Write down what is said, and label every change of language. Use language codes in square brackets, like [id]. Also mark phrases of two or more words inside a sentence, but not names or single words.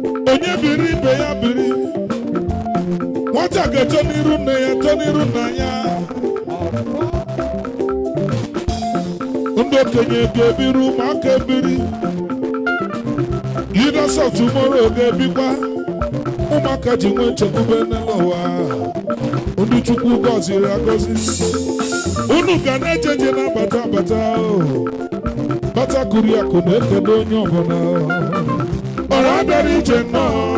[ig] Onye biri ibe ya biri. Nwata ga-eto n'iru nne ya, eto n'iru nna ya. Ndị okenye ga-ebiri, ụmụaka ebiri. [en] Leaders of tomorrow [ig] ga-ebikwa. Ụmụaka ji nwee nchekwube n'elu ụwa. Ndị Chukwu gọziri agọzi. Unu ga na-eje je na-abata abata o. Bata kuri akụ na-ekele onye ọbụla o. Ọra abịara ije nnọọ.